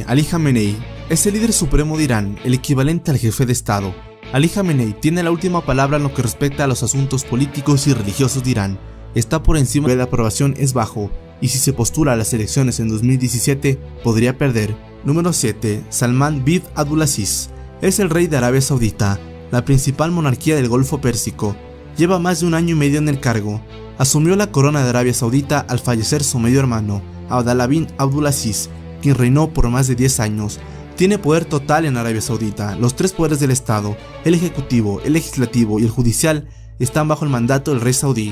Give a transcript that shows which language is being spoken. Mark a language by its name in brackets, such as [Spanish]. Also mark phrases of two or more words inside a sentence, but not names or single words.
[Spanish] Ali Khamenei es el líder supremo de Irán, el equivalente al jefe de Estado. Ali Khamenei tiene la última palabra en lo que respecta a los asuntos políticos y religiosos de Irán. Está por encima de la aprobación es bajo, y si se postula a las elecciones en 2017, podría perder. Número 7. Salman bin Abdulaziz es el rey de Arabia Saudita, la principal monarquía del Golfo Pérsico. Lleva más de un año y medio en el cargo. Asumió la corona de Arabia Saudita al fallecer su medio hermano, Abdallah bin Abdulaziz, quien reinó por más de 10 años. Tiene poder total en Arabia Saudita. Los tres poderes del Estado, el ejecutivo, el legislativo y el judicial, están bajo el mandato del rey saudí.